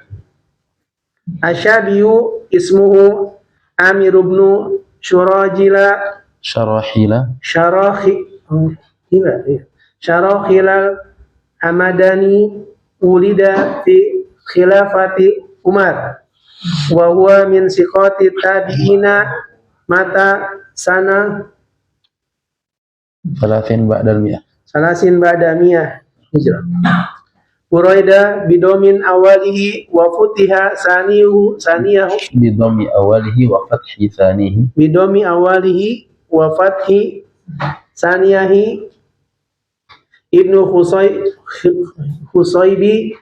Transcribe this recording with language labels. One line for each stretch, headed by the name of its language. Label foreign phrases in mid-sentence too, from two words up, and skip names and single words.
Arabic: الشعبي اسمه عامر بن شراحيل الهمداني ولد في خلافة عمر وهو من ثقات التابعين مات سنة Salasin بعد مئة هجرة. بريدة بضم أوله وفتح ثانيه بضم أوله وفتح ثانيه بضم أوله وفتح ثانيه ابن الحصيب